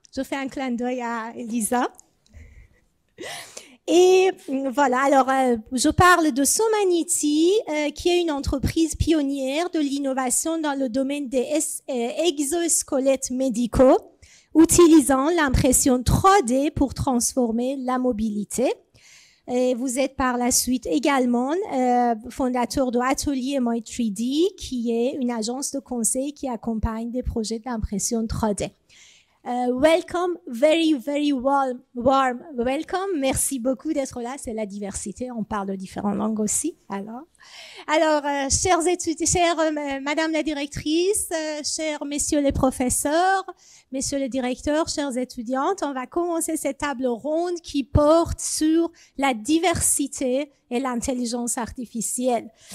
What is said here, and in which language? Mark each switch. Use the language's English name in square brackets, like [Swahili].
[French] Je fais un clin d'œil à Elisa. Et voilà, alors je parle de Somanity, qui est une entreprise pionnière de l'innovation dans le domaine des exosquelettes médicaux, utilisant l'impression 3D pour transformer la mobilité. Et vous êtes par la suite également fondateur de Atelier My3D, qui est une agence de conseil qui accompagne des projets d'impression 3D. [English] Welcome, very, very warm welcome. [French] Merci beaucoup d'être là. C'est la diversité. On parle de différentes langues aussi. Alors, chers étudiants, chère Madame la directrice, chers messieurs les professeurs, messieurs les directeurs, chers étudiantes, on va commencer cette table ronde qui porte sur la diversité et l'intelligence artificielle.